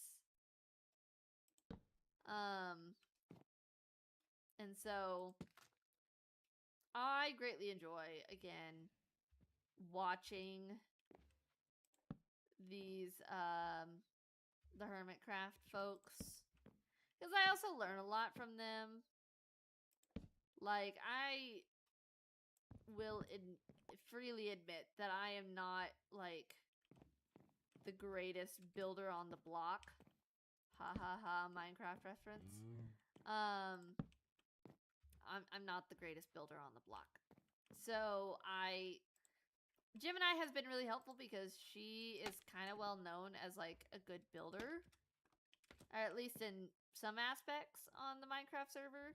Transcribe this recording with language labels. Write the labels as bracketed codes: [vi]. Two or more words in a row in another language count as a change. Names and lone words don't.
[en] And so I greatly enjoy again watching these the Hermitcraft folks, Because I also learn a lot from them. Like, I will freely admit that I am not, like, the greatest builder on the block. Ha ha ha, Minecraft reference. I'm not the greatest builder on the block. So Gemini has been really helpful because she is kind of well known as like a good builder. Or at least in some aspects on the Minecraft server.